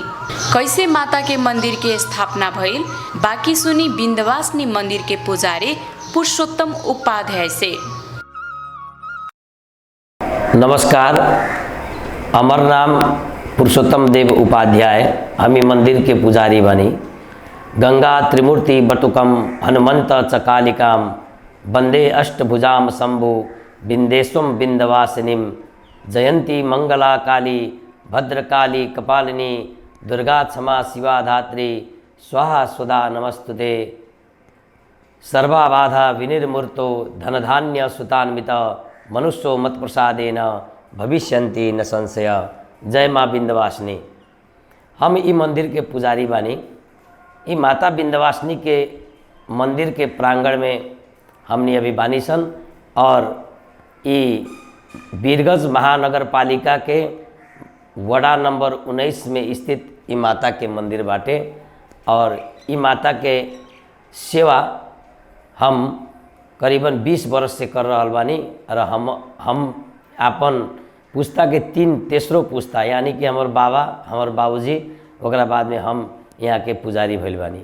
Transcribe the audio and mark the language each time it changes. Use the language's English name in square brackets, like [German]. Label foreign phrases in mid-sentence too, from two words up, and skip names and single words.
[Bhojpuri] कैसे माता के मंदिर के स्थापना भइल बाकी सुनी विंध्यवासिनी मंदिर के पुजारी पुरुषोत्तम उपाध्याय से। नमस्कार, हमार नाम पुरुषोत्तम देव उपाध्याय, हमी मंदिर के पुजारी बनी। [Sanskrit] गंगा त्रिमूर्ति बटुकम हनुमंत चकालिकाम वंदे अष्टभुजाम शंभु विंध्येश्वम विंध्यवासिनीम जयंती मंगला काली भद्रकाली कपालिनी दुर्गा क्षमा शिवा धात्री स्वाहा सुधा नमस्तुते। सर्वाबाधा विनिर्मूर्तो धनधान्य सुतान्वित मनुष्यो मत प्रसादेन भविष्यन्ति न संशय। [Bhojpuri] जय माँ विंध्यवासिनी। हम ई मंदिर के पुजारी बानी। ई माता विंध्यवासिनी के मंदिर के प्रांगण में हमने अभी बानी सन और ई वीरगंज महानगर पालिका के वड़ा नंबर 19 में स्थित ई माता के मंदिर बाटे और ई माता के सेवा हम करीबन 20 वर्ष से कर रहल बानी और हम अपन पुस्ता के तेसरो पुस्ता यानी कि हमार बाबा, हमार बाबूजी, ओकरा बाद में हम यहाँ के पुजारी भइल बानी।